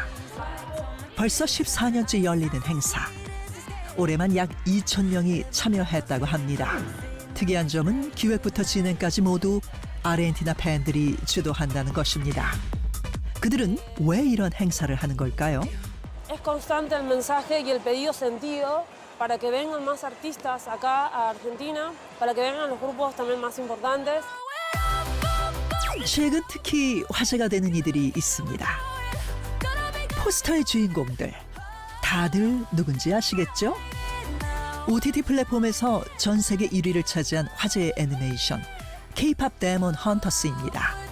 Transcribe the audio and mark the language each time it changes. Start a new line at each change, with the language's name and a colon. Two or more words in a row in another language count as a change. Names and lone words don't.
Korean: 벌써 14년째 열리는 행사. 올해만 약 2,000명이 참여했다고 합니다. 특이한 점은 기획부터 진행까지 모두 아르헨티나 팬들이 주도한다는 것입니다. 그들은 왜 이런 행사를 하는 걸까요?
Spanish: Es constante el mensaje y el pedido sentido para que vengan más artistas acá a Argentina, para que vengan los grupos también más importantes.
Korean: 최근 특히 화제가 되는 이들이 있습니다. 포스터의 주인공들. 다들 누군지 아시겠죠? OTT 플랫폼에서 전 세계 1위를 차지한 화제의 애니메이션 K-팝 데몬 헌터스입니다.